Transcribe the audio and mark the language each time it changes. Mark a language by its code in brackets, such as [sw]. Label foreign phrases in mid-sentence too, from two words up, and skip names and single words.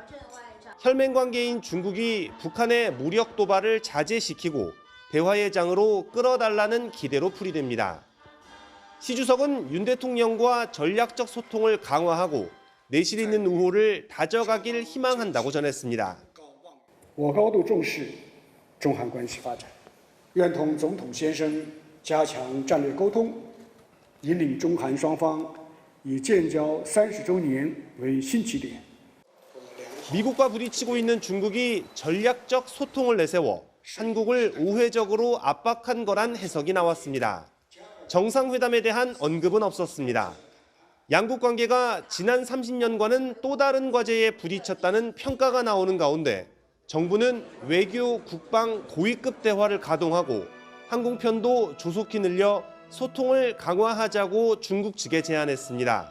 [ko] 혈맹 관계인 중국이 북한의 무력 도발을 자제시키고 대화의 장으로 끌어달라는 기대로 풀이됩니다. 시 주석은 윤 대통령과 전략적 so통을 강화하고 내실 있는 우호를 다져가길 희망한다고 전했습니다. [zh] 我高度重视中韩关系发展，愿同总统先生加强战略沟通，引领中韩双方以建交30周年为新起点。 [ko] 미국과 부딪히고 있는 중국이 전략적 소통을 내세워 한국을 우회적으로 압박한 거란 해석이 나왔습니다. 정상회담에 대한 언급은 없었습니다. 양국 관계가 지난 30년과는 또 다른 과제에 부딪혔다는 평가가 나오는 가운데 정부는 외교, 국방, 고위급 대화를 가동하고 항공편도 조속히 늘려 소통을 강화하자고 중국 측에 제안했습니다.